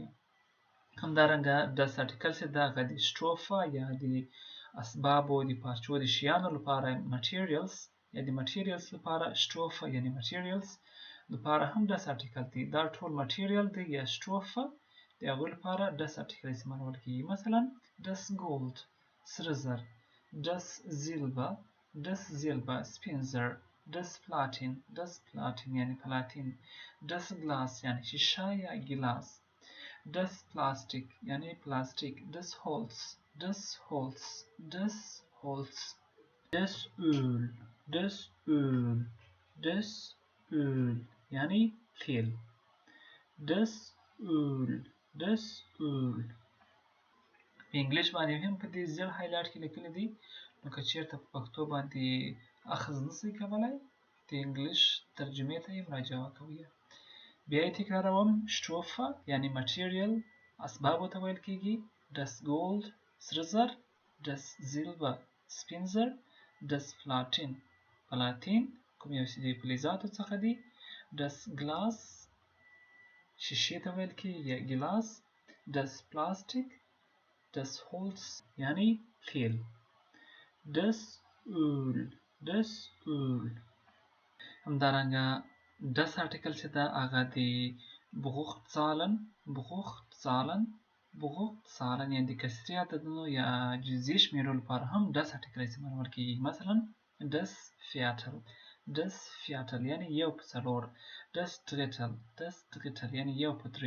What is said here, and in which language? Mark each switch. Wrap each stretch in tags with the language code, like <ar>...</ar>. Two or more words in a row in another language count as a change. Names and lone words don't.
<ps>همدارنګه</ps> <de>das Artikel</de> <ps>چې ده هغه د Stoffe یا د اسبابو د پارچو د شیانو لپاره materials یا د materials لپاره Stoffe یعنی materials لپاره هم</ps> <de>das Artikel</de> <ps>دی. دا ټول material دی یا Stoffe د هغوی لپاره</ps> <de>das Artikel</de> <ps>استعمالول کېږي. مثلا</ps> <de>das Gold</de> <ps>سره زر،</ps> <de>das Silber</de> <ps>سپین زر،</ps> <de>das Platin</de> <ps>یعنی پلاتین،</ps> <de>das Glas</de> <ps>یعنی شیشه یا ګیلاس،</ps> <de>das Plastik</de> <ps>یعنی پلاستیک،</ps> <de>das Holz das Öl</de> <ps>یعنی تیل،</ps> <de>das Öl.</de> <ps>په انګلیش باندې هم په دې زیړ هایلایټ کې لیکلي دي. نو که چېرته په پښتو باندې اخذ نشئ کولی د انګلیش ترجمې ته یې مراجعه وکوئ. بیا یې تکراروم. Stoffe یعنی material اسبابو ته ویل کېږي.</ps> <de>das Gold</de> <ps>سره زر،</ps> <de>das Silber</de> <ps>سپین زر،</ps> <de>das Platin</de> <ps>پلاتین کوم یو چې د فلزاتو څخه دي،</ps> <de>das Glas</de> <ps>شیشې ته ویل کېږي یا ګلاس.</ps> <de>das Plastik, das Holz</de> <ps>یعنی تیل.</ps> <de>das Öl</de> <ps>همدارنګه</ps> <de>das article</de> <ps>چې ده هغه د بغوخت سالن یعنی د کسري عددونو یا جزئي شمیرو لپاره هم</ps> <de>das article</de> <ps>استعمالول کېږي. مثلا</ps> <de>das Viertel</de> <ps>یعنی یو په څلور.</ps> <de>das Drittel</de> <ps>یعنی یو په درې.</ps>